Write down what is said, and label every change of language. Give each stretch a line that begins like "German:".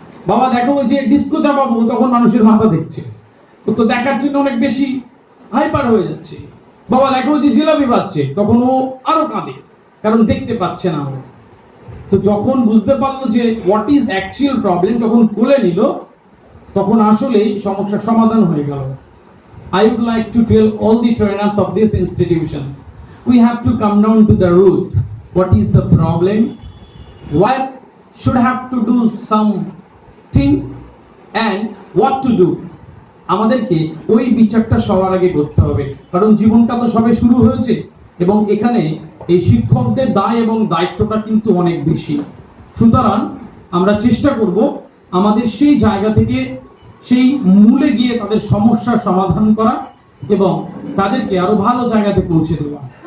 Bangla: বাবা দেখো ওই যে ডিস্কো চাপাবো, তখন মানুষের মাথা দেখছে। তো দেখার জন্য অনেক বেশি হাইপার হয়ে যাচ্ছে। বাবা দেখো যে জিলাপি পাচ্ছে, তখন ও আরো কাঁদে, কারণ দেখতে পাচ্ছে না। তো যখন বুঝতে পারলো যে
English: what is actual problem,
Bangla: যখন খুলে নিল, তখন আসলেই সমস্যার সমাধান হয়ে গেল।
English: I would like to tell all the trainers of this institution, we have to come down to the root. What is the problem? What should have to do something and what to do?
Bangla: আমাদেরকে ওই বিচারটা সবার আগে করতে হবে, কারণ জীবনটা তো সবে শুরু হয়েছে এবং এখানে এই শিক্ষকদের দায় এবং দায়িত্বটা কিন্তু অনেক বেশি। সুতরাং আমরা চেষ্টা করব আমাদের সেই জায়গা থেকে সেই মূলে গিয়ে তাদের সমস্যার সমাধান করা এবং তাদেরকে আরো ভালো জায়গাতে পৌঁছে দেওয়া।